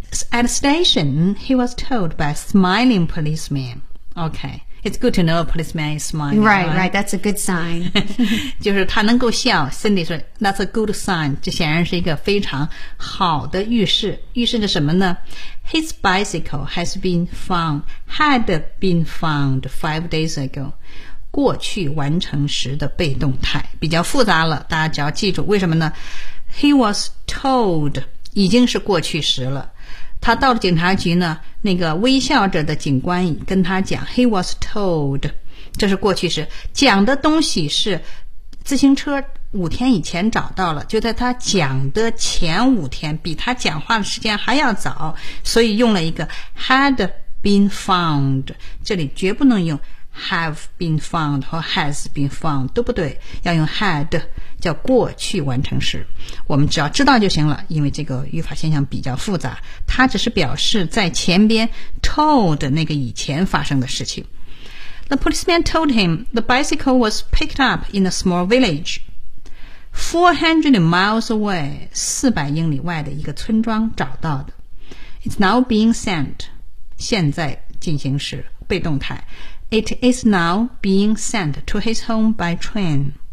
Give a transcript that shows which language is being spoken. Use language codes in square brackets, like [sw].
[en] At the station, he was told by a smiling policeman. Okay. It's good to know a policeman is smiling. Right, right. That's a good sign. [zh] 就是他能够笑。Cindy 说 [en] that's a good sign. [zh] 这显然是一个非常好的预示。预示着什么呢？ [en] His bicycle has been found, had been found 5 days ago. [zh] 过去完成时的被动态。比较复杂了，大家只要记住。为什么呢？ [en] He was told, [zh] 已经是过去时了。他到了警察局呢，那个微笑着的警官跟他讲 [en] He was told, [zh] 这是过去式，讲的东西是自行车5天以前找到了，就在他讲的前5天，比他讲话的时间还要早，所以用了一个 [en] had been found, [zh] 这里绝不能用 [en] have been found [zh] 和 [en] has been found, [zh] 都不对，要用 had, 叫过去完成时。我们只要知道就行了，因为这个语法现象比较复杂，它只是表示在前边 told 那个以前发生的事情。 [en] The policeman told him the bicycle was picked up in a small village 400 miles away, [zh] 400英里外的一个村庄找到的。 [en] It's now being sent, [zh] 现在进行时被动态。 [en] It is now being sent to his home by train.